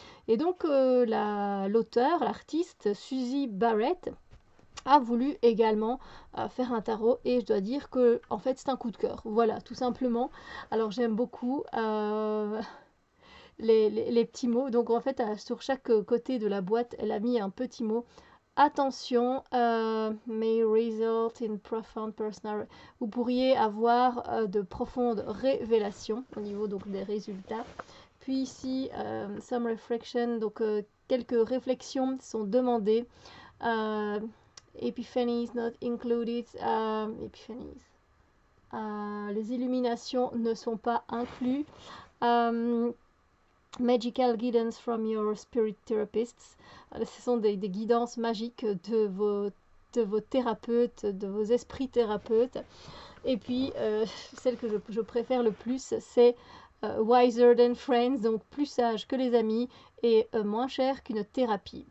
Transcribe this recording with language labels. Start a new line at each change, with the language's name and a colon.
French: Et donc l'auteur, l'artiste Suzy Barrett a voulu également faire un tarot et je dois dire que en fait c'est un coup de cœur, voilà, tout simplement. Alors j'aime beaucoup les petits mots. Donc en fait, sur chaque côté de la boîte, elle a mis un petit mot.
English: Attention, may result in profound personal.
French: Vous pourriez avoir de profondes révélations au niveau donc des résultats. Puis ici,
English: some reflection,
French: donc quelques réflexions sont demandées.
English: Euh, Epiphanies not included. Epiphanies.
French: Les illuminations ne sont pas inclus.
English: Euh, Magical guidance from your spirit therapists.
French: Ce sont des guidances magiques de vos thérapeutes, de vos esprits thérapeutes. Et puis, celle que je préfère le plus, c'est
English: wiser than friends,
French: donc plus sage que les amis et moins cher qu'une thérapie.